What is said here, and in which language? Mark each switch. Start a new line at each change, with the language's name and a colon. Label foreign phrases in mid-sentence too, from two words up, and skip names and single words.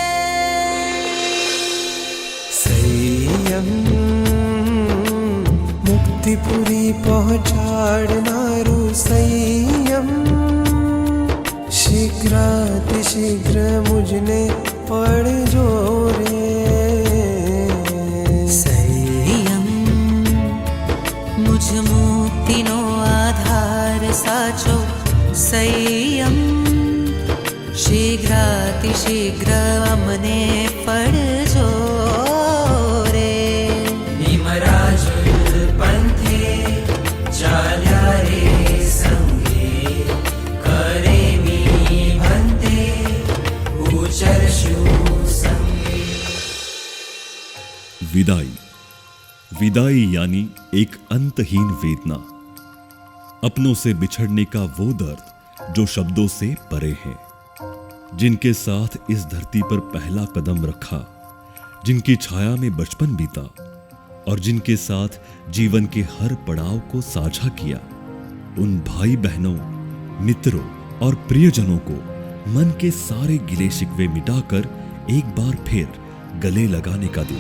Gujarati: સંયમ મુક્તિપુરી પહોંચાડનારું સંયમ શીઘ્રાતિશીઘ્ર મુજને મળજો રે સંયમ મુજ મુક્તિનો આધાર સાચો સંયમ શીઘ્રાતિશીઘ્ર અમને મળજો રે નિમરાજ પંથે ચાલ્યા રે સંગે કરેમિ ભંતે ઉચરશું સંગે
Hindi: विदाई। विदाई यानी एक अंतहीन वेदना, अपनों से बिछड़ने का वो दर्द जो शब्दों से परे है, जिनके साथ इस धरती पर पहला कदम रखा, जिनकी छाया में बचपन बीता और जिनके साथ जीवन के हर पड़ाव को साझा किया, उन भाई बहनों, मित्रों और प्रियजनों को मन के सारे गिले शिकवे मिटाकर एक बार फिर गले लगाने का दिन।